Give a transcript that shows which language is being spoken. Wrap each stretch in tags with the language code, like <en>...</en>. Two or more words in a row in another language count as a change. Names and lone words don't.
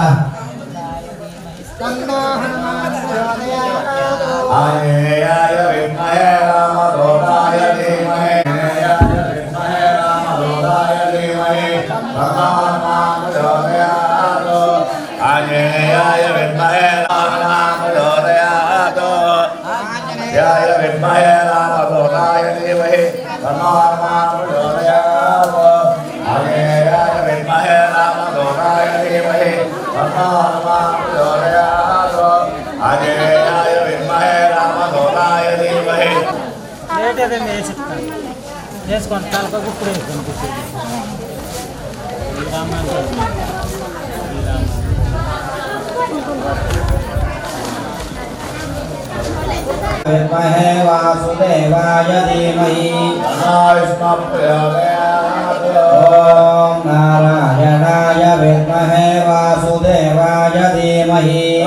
<sa>आंजनेयाय विद्महे रामदूताय धीमहि रामदूताय धीमहि आंजनेयाय विद्महे रामदूताय विद्महे रामदूताय धीमहि आंजनेयाय विद्महे रामदूताय धीमहि आंजनेयाय विद्महे रामदूताय धीमहि</sa> <te>చేసుకోండి తలపై ఇప్పుడు</te> <sa>विद्महे वासुदेवाय धीमहि ओम नारायणाय विद्महे वासुदेवाय धीमहि</sa>